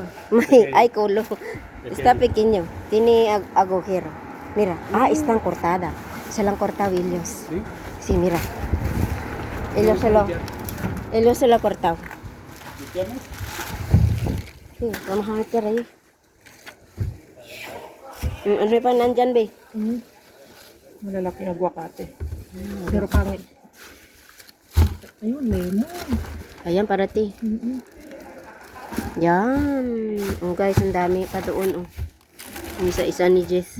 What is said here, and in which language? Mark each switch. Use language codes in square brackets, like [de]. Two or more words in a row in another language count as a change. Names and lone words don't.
[es] Ay, culo. Está pequeño. Tiene agujero. Mira. Ah, están cortadas. Se la han cortado ellos. ¿Sí? Sí, mira. Ellos se lo han cortado. Sí, vamos a meter ahí. [tl] Ano pa nandyan, be? Malalaking aguacate. Pero pangit. Ayun, lemon. Ayan, [es] para ti. [tl] Yan. Oh, guys, ang dami pa doon. Oh. Isa-isa ni Jess.